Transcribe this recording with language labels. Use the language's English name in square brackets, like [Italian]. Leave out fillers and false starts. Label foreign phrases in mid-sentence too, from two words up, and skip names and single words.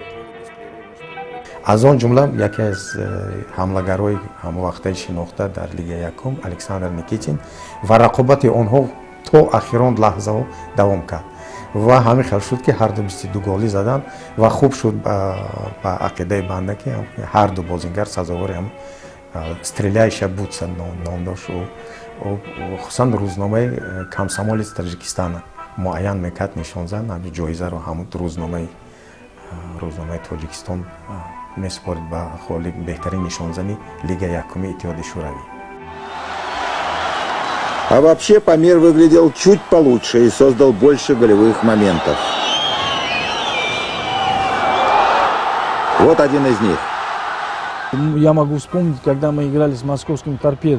[Tajik] аз он ҷумла яке аз ҳамлагарои ҳамвақтаи шинохта дар лигаи якум александр никитин ва рақобати онҳо то ахирон лаҳзаҳо давом кард ва ҳамин хел шуд ки ҳарду 22 голӣ заданд ва хуб шуд ба ақидаи банда ки ҳарду бозингар сазовори ҳам стреляющая бутса ном дошт. хуsusan рӯзномаи комсомолец таҷикистона муайян мекард нишон зад ҳамин ҷоизаро ҳамун рӯзномаи тоҷикистон месупорид ба холи беҳтарин нишонзани лигаи якуми иттиҳоди шӯравӣ. [Russian] А вообще Памир выглядел чуть получше и создал больше голевых моментов. Вот один из них. Я могу вспомнить, когда мы играли с московским «Торпедо».